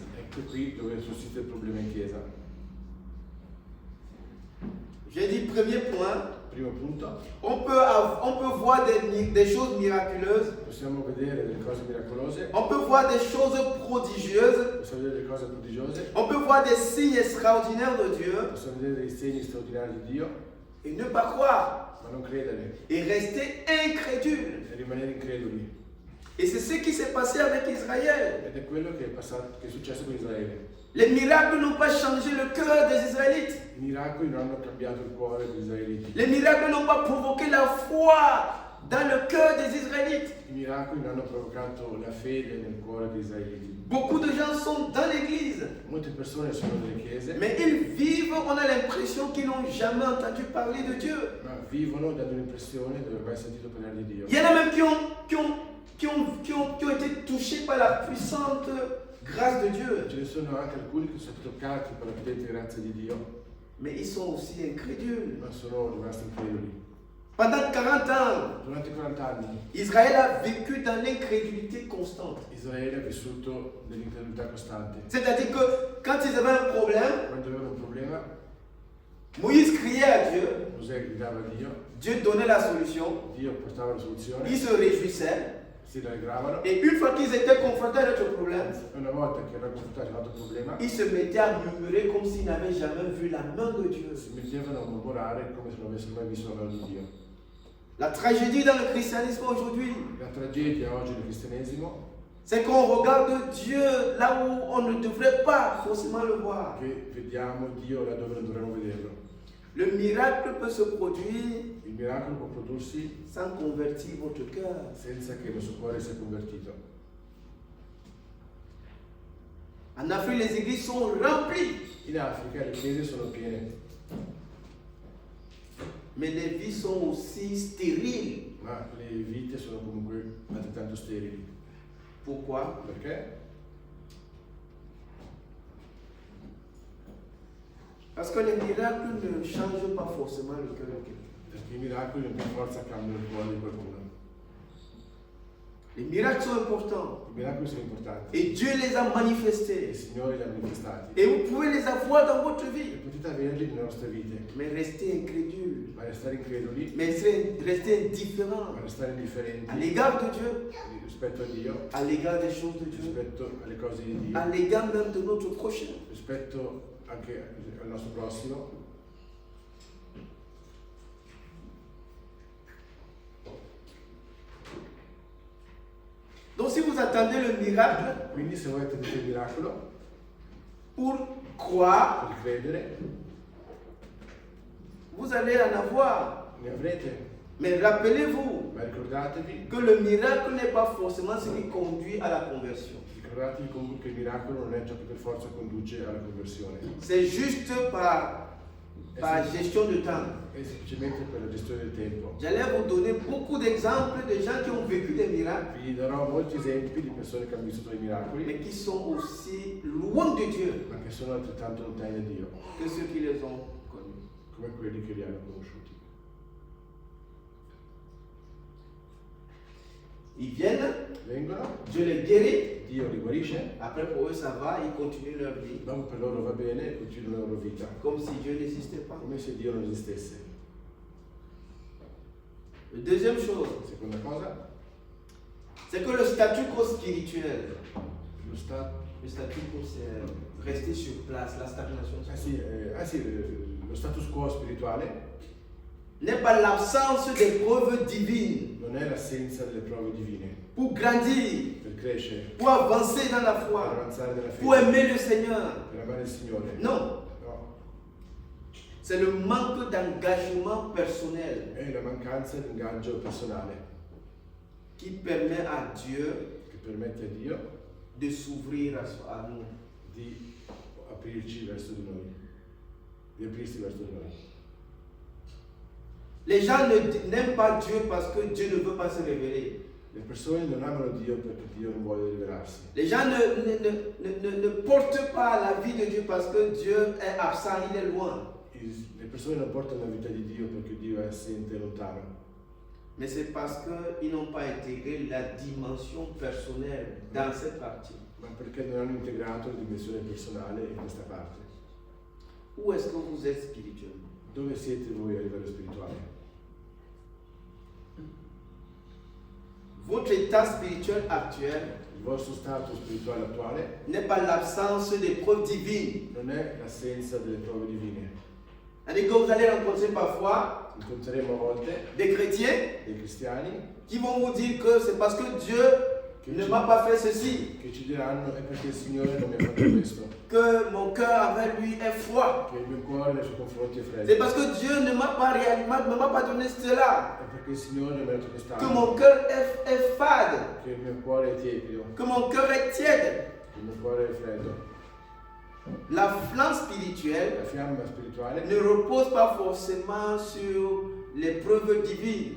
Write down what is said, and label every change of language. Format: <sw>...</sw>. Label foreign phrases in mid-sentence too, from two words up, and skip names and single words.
<it>Ecco qui dove sussiste il problema in chiesa.</it> <fr>J'ai dit, premier point,</fr> <it>Primo punto,</it> <fr>on peut voir des choses miraculeuses,</fr> <it>possiamo vedere delle cose miracolose,</it> <fr>on peut voir des choses prodigieuses,</fr> <it>possiamo vedere delle cose prodigiose,</it> <fr>on peut voir des signes extraordinaires de Dieu</fr> <it>possiamo vedere dei segni straordinari di Dio,</it> <fr>et ne pas croire</fr> <it>ma non credere</it> <fr>et rester incrédule.</fr> <it>e rimanere increduli.</it> <fr>Et c'est ce qui s'est passé avec Israël.</fr> <it>Ed è quello che è successo con Israele.</it> <fr>Les miracles n'ont pas changé le cœur des Israélites.</fr> <it>I miracoli non hanno cambiato il cuore degli israeliti.</it> <fr>Les miracles n'ont pas provoqué la foi dans le cœur des Israélites.</fr> <it>I miracoli non hanno provocato la fede nel cuore degli israeliti.</it> <fr>Beaucoup de gens sont dans l'église,</fr> <it>Molte persone sono nelle chiese,</it> <fr>mais ils vivent, on a l'impression qu'ils n'ont jamais entendu parler de Dieu.</fr> <it>ma vivono dando l'impressione di non aver mai sentito parlare di Dio.</it> <fr>Il y en a même qui ont été touchés par la puissante grâce de Dieu,</fr> <it>Ce ne sono anche alcuni che sono stati toccati per la potente grazia di Dio,</it> <fr>mais ils sont aussi incrédules.</fr> <it>ma sono rimasti increduli.</it> <fr>Pendant 40 ans,</fr> <it>Durante 40 anni</it> <fr>Israël a vécu dans l'incrédulité constante.</fr> <it>Israele ha vissuto nell'incredulità costante.</it> <fr>C'est-à-dire que quand ils avaient un problème,</fr> <it>Quando avevano un problema,</it> <fr>Moïse criait à Dieu,</fr> <it>Mosè gridava a Dio,</it> <fr>Dieu donnait la solution,</fr> <it>Dio portava la soluzione,</it> <fr>ils se réjouissaient,</fr> <it>si rallegravano,</it> <fr>et une fois qu'ils étaient confrontés à notre problème,</fr> <it>e una volta che erano confrontati con un altro problema,</it> <fr>ils se mettaient à murmurer comme s'ils n'avaient jamais vu la main de Dieu.</fr> <it>si mettevano a mormorare come se non avessero mai visto la mano di Dio.</it> <fr>La tragédie dans le christianisme aujourd'hui,</fr> <it>La tragedia oggi del cristianesimo</it> <fr>c'est qu'on regarde Dieu là où on ne devrait pas forcément le voir.</fr> <it>è che vediamo Dio là dove non dovremmo vederlo.</it> <fr>Le miracle peut se produire</fr> <it>Il miracolo può prodursi</it> <fr>sans convertir votre cœur.</fr> <it>senza che il nostro cuore sia convertito.</it> <fr>En Afrique, les églises sont remplies,</fr> <it>In Africa le chiese sono piene,</it> <fr>mais les vies sont aussi stériles.</fr> <it>ma le vite sono comunque altrettanto sterili.</it> <fr>Pourquoi?</fr> <it>Perché?</it> <fr>Parce que les miracles ne changent pas forcément le cœur de quelqu'un.</fr> <it>Perché i miracoli non per forza cambiano il cuore di qualcuno.</it> <fr>Les miracles sont importants</fr> <it>I miracoli sono importanti.</it> <fr>et Dieu les a</fr> <it>Il</it> <fr>manifestés.</fr> <it>Signore li ha manifestati.</it> <fr>Et vous pouvez les avoir dans votre</fr> <it>E</it> <fr>vie,</fr> <it>potete averli nelle nostre vite,</it> <fr>mais restez incrédules,</fr> <it>ma restare increduli,</it> <fr>mais restez indifférents</fr> <it>ma restare indifferenti</it> <fr>à l'égard de Dieu,</fr> <it>rispetto a Dio,</it> <fr>à l'égard des choses de Dieu,</fr> <it>rispetto alle cose di Dio,</it> <fr>à l'égard même de notre prochain.</fr> <it>rispetto anche al nostro prossimo.</it> <fr>Donc si vous attendez le miracle</fr> <it>Quindi se voi attendete il miracolo</it> <fr>pour croire,</fr> <it>per credere,</it> <fr>vous allez en avoir.</fr> <it>ne avrete.</it> <fr>Mais rappelez-vous</fr> <it>Ma ricordatevi,</it> <fr>que le miracle n'est pas forcément ce qui conduit à la conversion.</fr> <it>ricordatevi comunque che il miracolo non è ciò che per forza conduce alla conversione.</it> <fr>C'est juste par gestion de temps.</fr> <it>È semplicemente per la gestione del tempo.</it> <fr>J'allais vous donner beaucoup d'exemples de gens qui ont vécu des miracles,</fr> <it>Vi darò molti esempi di persone che hanno vissuto dei miracoli,</it> <fr>mais qui sont aussi loin de Dieu</fr> <it>ma che sono altrettanto lontani da Dio,</it> <fr>que ceux qui les ont connus.</fr> <it>come quelli che li hanno conosciuti.</it> <fr>Ils viennent,</fr> <it>Vengono,</it> <fr>Dieu les guérit,</fr> <it>Dio li guarisce,</it> <fr>après pour eux ça va, ils continuent leur vie,</fr> <it>dopo per loro va bene e continuano la loro vita,</it> <fr>comme si Dieu n'existait pas.</fr> <it>come se Dio non esistesse.</it> <fr>La deuxième chose,</fr> <it>Seconda cosa,</it> <fr>c'est que le statu quo spirituel,</fr> <it>lo stato.</it> <fr>le statu quo c'est rester sur place, la stagnation,</fr> <it>Lo status quo spirituale</it> <fr>n'est pas l'absence des preuves divines</fr> <it>non è l'assenza delle prove divine</it> <fr>pour grandir,</fr> <it>per crescere,</it> <fr>pour avancer dans la</fr> <it>per</it> <fr>foi,</fr> <it>avanzare nella</it> <fr>pour</fr> <it>fede,</it> <fr>aimer le Seigneur.</fr> <it>per amare il Signore.</it> <fr>Non,</fr> <it>No,</it> <fr>c'est le manque d'engagement personnel</fr> <it>è la mancanza di ingaggio personale</it> <fr>qui permet à Dieu</fr> <it>che permette a Dio</it> <fr>de s'ouvrir à nous.</fr> <it>di aprirci verso di noi, di aprirsi verso di noi.</it> <fr>Les gens n'aiment pas Dieu parce que Dieu ne veut pas se révéler.</fr> <it>Le persone non amano Dio perché Dio non vuole rivelarsi.</it> <fr>Les gens ne portent pas la vie de Dieu parce que Dieu est absent, il est loin.</fr> <it>Le persone non portano la vita di Dio perché Dio è assente e lontano,</it> <fr>Mais c'est parce qu'ils n'ont pas intégré la dimension personnelle dans cette partie.</fr> <it>ma perché non hanno integrato la dimensione personale in questa parte.</it> <fr>Où est-ce que vous êtes spirituellement?</fr> <it>Dove siete voi a livello spirituale?</it> <fr>Votre état spirituel actuel</fr> <it>Il vostro stato spirituale attuale</it> <fr>n'est pas l'absence des preuves divines.</fr> <it>non è l'assenza delle prove divine.</it> <fr>C'est-à-dire que vous allez rencontrer parfois</fr> <it>Incontreremo a volte</it> <fr>des chrétiens</fr> <it>dei cristiani</it> <fr>qui vont vous dire que c'est parce que Dieu ne m'a pas fait ceci,</fr> <it>che ci diranno è perché il Signore non mi ha fatto questo,</it> <fr>que mon cœur avec lui est froid.</fr> <it>che il mio cuore nei suoi confronti è</it> <fr>C'est</fr> <it>freddo,</it> <fr>parce que Dieu ne m'a pas ne m'a pas donné cela,</fr> <it>è perché il Signore mi ha dato</it> <fr>que</fr> <it>quest'anno,</it> <fr>mon cœur est fade,</fr> <it>che il mio cuore è tiepido,</it> <fr>que mon cœur est tiède.</fr> <it>che il mio cuore è freddo.</it> <fr>La flamme spirituelle</fr> <it>La fiamma spirituale,</it> <fr>ne repose pas forcément sur les preuves divines.</fr>